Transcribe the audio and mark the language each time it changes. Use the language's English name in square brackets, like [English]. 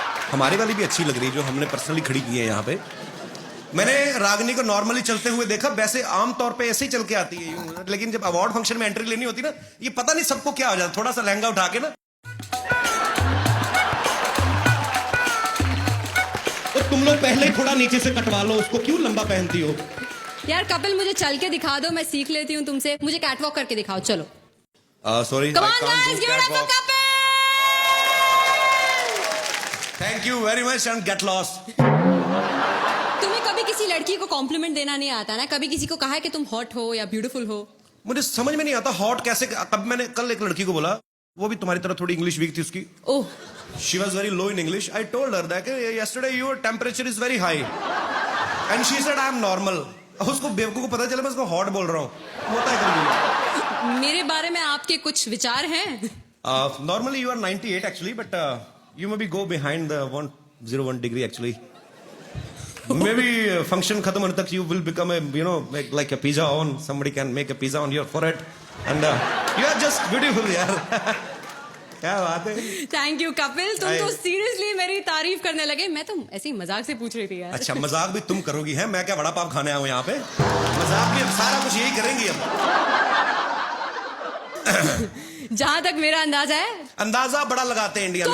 [Hindi] हमारी वाली भी अच्छी लग रही है जो हमने पर्सनली खड़ी की है यहाँ पे। मैंने रागनी को नॉर्मली चलते हुए देखा, वैसे आमतौर पे ऐसे ही चल के आती है यूं, लेकिन जब अवार्ड फंक्शन में एंट्री लेनी होती ना, ये पता नहीं सबको क्या हो जाता। थोड़ा सा लहंगा उठा के ना तो तुम लोग पहले ही थोड़ा नीचे से कटवा लो उसको, क्यों लंबा पहनती हो? यार कपिल मुझे चल के दिखा दो, मैं सीख लेती हूँ तुमसे। मुझे कैटवॉक करके दिखाओ, चलो। [English] Sorry. Come on guys, give it up for Kapil! Thank you very much and get lost. [Hindi] तुम्हें कभी किसी लड़की को कॉम्प्लीमेंट देना नहीं आता ना? कभी किसी को कहा है कि तुम हॉट हो या ब्यूटीफुल हो? मुझे समझ में नहीं आता हॉट कैसे। कब मैंने कल एक लड़की को बोला, वो भी तुम्हारी तरह थोड़ी इंग्लिश वीक थी उसकी। ओह। [English] She was very low in English. I told her that yesterday your temperature is very high, and she said I am normal. [Hindi] उसको बेवकूफ को पता चला मैं उसको हॉट बोल रहा हूँ। होता है कभी। मेरे बारे में आपके कुछ विचार हैं? [English] Normally you are 98 actually, but you maybe go behind the 101 degree actually. Maybe function [Hindi] खत्म होने तक [English] you will become a like a pizza on. Somebody can make a pizza on your forehead, and you are just beautiful यार। [Hindi] क्या बात है। Thank you Kapil, तुम तो seriously मेरी तारीफ करने लगे। मैं तो ऐसे ही मजाक से पूछ रही थी यार। अच्छा मजाक भी तुम करोगी है? मैं क्या वड़ा पाव खाने आऊं यहाँ पे? मजाक भी अब सारा कुछ यही करेंगी अब। जहां तक मेरा अंदाजा है, अंदाजा बड़ा लगाते हैं इंडिया में